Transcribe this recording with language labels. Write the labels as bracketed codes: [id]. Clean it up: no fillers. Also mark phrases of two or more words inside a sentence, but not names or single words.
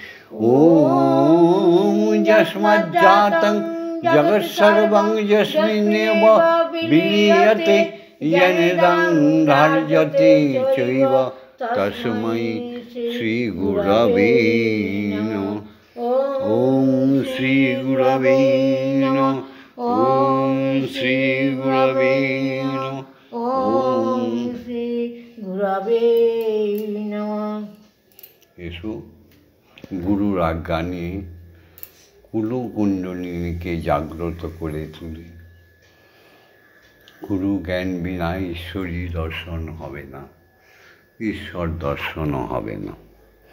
[sa] ॐ यस्माज्जातं जगत्सर्वं यस्मिन्नेव विलीयते येनेदं धार्यते चैव तस्मै श्रीगुरवे नमः। ॐ श्रीगुरवे नमः। ॐ श्रीगुरवे नमः। ॐ श्रीगुरवे नमः। [bn] এসো গুরুর আজ্ঞা নিয়ে কুলকুণ্ডলিনীকে জাগ্রত করে তুলি। গুরু জ্ঞান বিনা ঈশ্বরী দর্শন হবে না, ঈশ্বর দর্শনও হবে না।